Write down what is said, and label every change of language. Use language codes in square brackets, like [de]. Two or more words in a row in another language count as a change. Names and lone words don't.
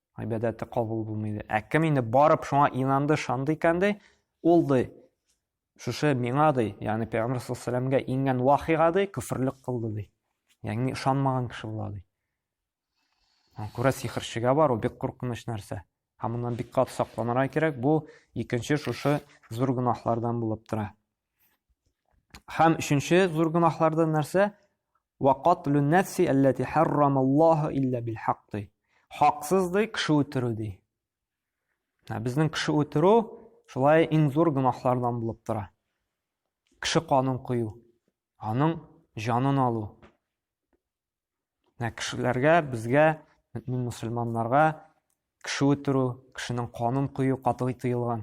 [tt] гыйбадәте кабул булмый. Кем инде барып шуңа инанды, шанды икән ди, ул ди шушы миңа ди, ягъни Пәйгамбер [ar] صلى الله عليه وسلم [tt] ингән вахига ди күфрлек кылды ди. Ягъни ышанмаган кеше була ди. Күрә сихерчегә бар, ул бик куркыныч нәрсә. Һәм моннан бик каты сакланырга кирәк. Бу икенче шушы зур гөнаһлардан булып тора. Һәм өченче зур гөнаһлардан нәрсә? [ar] وَقَتْلُ النَّفْسِ الَّتِي حَرَّمَ اللَّهُ إِلَّا بِالْحَقِّ. [tt] Хаксыз ди, кеше үтерү ди. Безнең кеше үтерү шулай иң зур гөнаһлардан булып тора. Кеше канын кую, аның җанын алу. Кешеләргә, безгә, мөселманнарга кеше үтерү, кешенең канын кую катгый тыелган.